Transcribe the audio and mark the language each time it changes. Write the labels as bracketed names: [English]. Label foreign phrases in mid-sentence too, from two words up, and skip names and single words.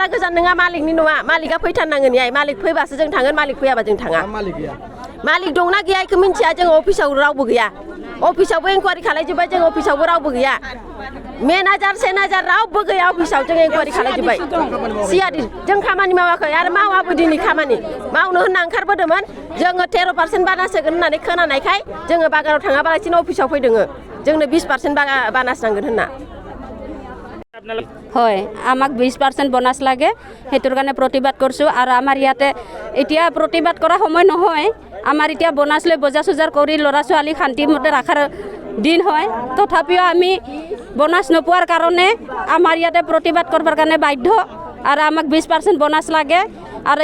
[Bodo] गोजान नङा मालिकनि नङा मालिकआ फैथारनांगोन इयाय मालिक फैबासो जों थांगोन मालिक फैयाबा जों थाङा मालिक दंना गैया इखौ मिन्थिया जों अफिसाव रावबो गैया अफिसावबो इनकुवारि खालायजोब्बाय जों अफिसावबो रावबो गैया मेनेजार सेनेजार रावबो गैया अफिसाव जों इनकुवारि खालायजोब्बाय सिआरडि जों खामानि मावाखै आरो मावाबो दिनै खामानि मावनो होनना ओंखारबोदोंमोन जोङो 13% बानास होगोन होननानै खोनानायखाय जोङो बागानाव थाङाबालासिनो अफिसाव फैदों जोंनो 20% बानास नांगोन होनना [Assamese] হয় আমাক 20% বোনাছ লাগে সেইটোৰ কাৰণে প্ৰতিবাদ কৰিছোঁ আৰু আমাৰ ইয়াতে এতিয়া প্ৰতিবাদ কৰা সময় নহয় আমাৰ এতিয়া বোনাছ লৈ বজাৰ চজাৰ কৰি ল'ৰা ছোৱালী শান্তিমতে ৰখাৰ দিন হয় তথাপিও আমি বোনাছ নোপোৱাৰ কাৰণে আমাৰ ইয়াতে প্ৰতিবাদ কৰিবৰ কাৰণে বাধ্য আৰু আমাক 20% বোনাছ লাগে আৰু